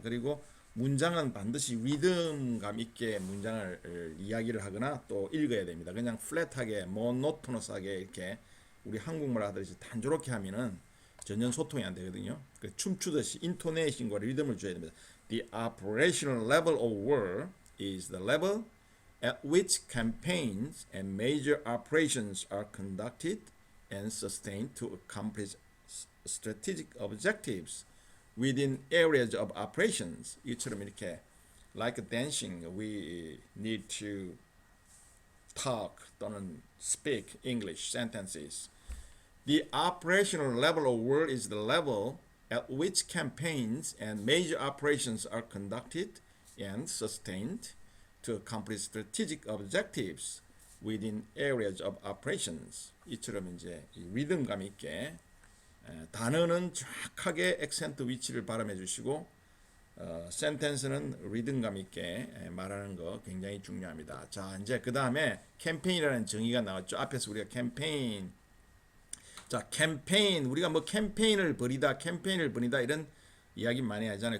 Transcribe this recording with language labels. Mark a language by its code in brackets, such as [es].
[ko] 그리고 문장은 반드시 리듬감 있게 문장을 이야기를 하거나 또 읽어야 됩니다. 그냥 플랫하게 모노토너스하게 이렇게 우리 한국말 하듯이 단조롭게 하면은 전혀 소통이 안 되거든요. 춤추듯이 인토네이션과 리듬을 줘야 됩니다. [en] The operational level of war is the level at which campaigns and major operations are conducted and sustained to accomplish strategic objectives within areas of operations. [ko] 이처럼 이렇게 [en] like dancing, we need to talk [ko] 또는 [en] speak English sentences. The operational level of war is the level at which campaigns and major operations are conducted and sustained to accomplish strategic objectives within areas of operations. [ko] 이처럼 이제 리듬감 있게 단어는 정확하게 액센트 위치를 발음해 주시고 센텐스는 리듬감 있게 말하는 거 굉장히 중요합니다. 자, 이제 그 다음에 캠페인이라는 정의가 나왔죠. 앞에서 우리가 캠페인, 자, 캠페인, 우리가 뭐 캠페인을 벌이다 이런 이야기 많이 하잖아요.